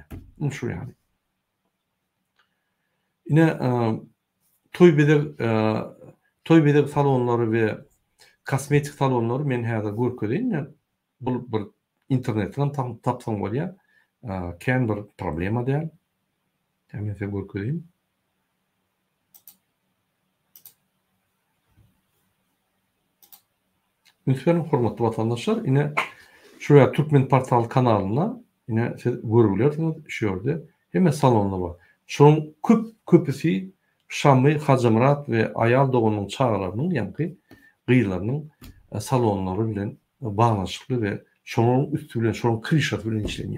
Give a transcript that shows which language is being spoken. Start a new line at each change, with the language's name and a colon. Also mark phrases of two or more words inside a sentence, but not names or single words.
Turkmen: Şu ýaly. Ine toy bedek salonlary we kosmetik salonlary men häzir görkezdiň. Bu bir internetden tapsaň bolýar. Kän bir problema däl. Hemen size görkezdiň. Lütfen hormatly vatandaşlar, ine şuraya Türkmen Portal kanalyna ine siz görülersiniz şu ýerde. Hem salonlar bar. Şoň köpüsi Şamy, Hacımrat we ayal dogunyň çağalarynyň ýa-da gyýlarynyň salonlary bilen baglanşykly we şoň üstü bilen, şoň kryşasy bilen işlenýär.